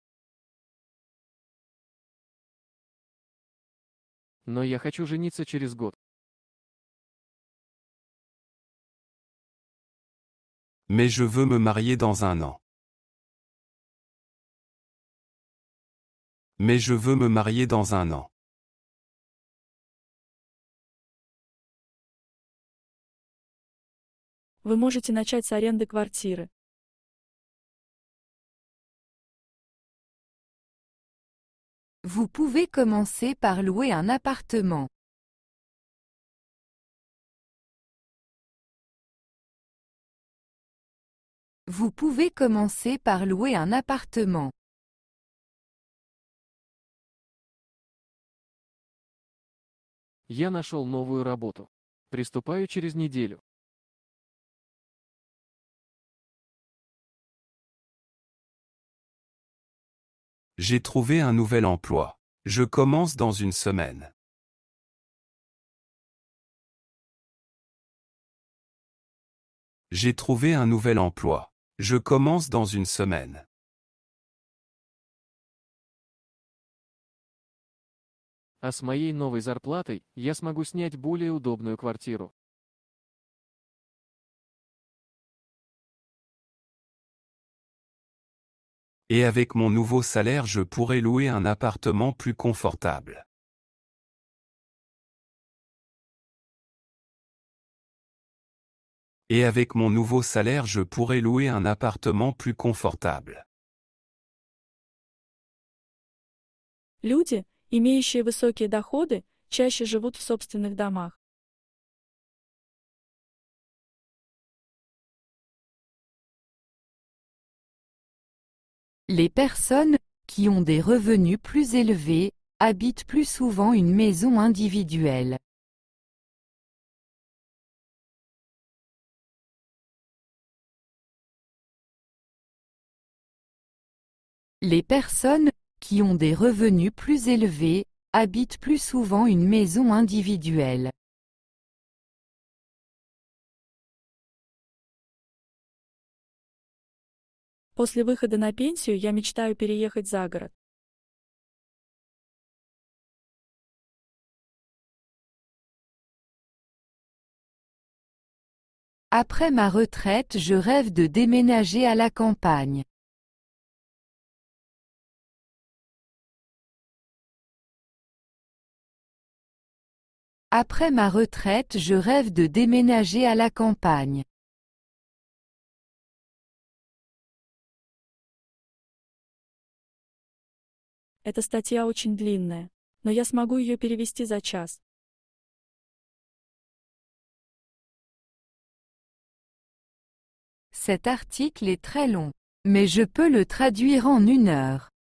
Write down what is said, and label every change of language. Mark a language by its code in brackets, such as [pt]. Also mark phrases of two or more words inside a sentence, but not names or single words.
[ru] Но я хочу жениться через год. [fr] Mais je veux me marier dans un an. Mais je veux me marier dans un an. [ru] Вы можете начать с аренды квартиры. [fr] Vous pouvez commencer par louer un appartement. Vous pouvez commencer par louer un appartement. [ru] Я нашел новую работу. Приступаю через неделю. [fr] J'ai trouvé un nouvel emploi. Je commence dans une semaine. J'ai trouvé un nouvel emploi. Je commence dans une semaine. [ru] А с моей новой зарплатой я смогу снять более удобную квартиру. [fr] Et avec mon nouveau salaire, je pourrai louer un appartement plus confortable. Et avec mon nouveau salaire, je pourrai louer un appartement plus confortable. [ru] Люди, имеющие высокие доходы, чаще живут в собственных домах. [fr] Les personnes, qui ont des revenus plus élevés, habitent plus souvent une maison individuelle. Les personnes, qui ont des revenus plus élevés, habitent plus souvent une maison individuelle. [ru] После выхода на пенсию я мечтаю переехать за город. [fr] Après ma retraite, je rêve de déménager à la campagne. Après ma retraite, je rêve de déménager à la campagne. [ru] Эта статья очень длинная, но я смогу ее перевести за час. [fr] Cet article est très long, mais je peux le traduire en 1 heure.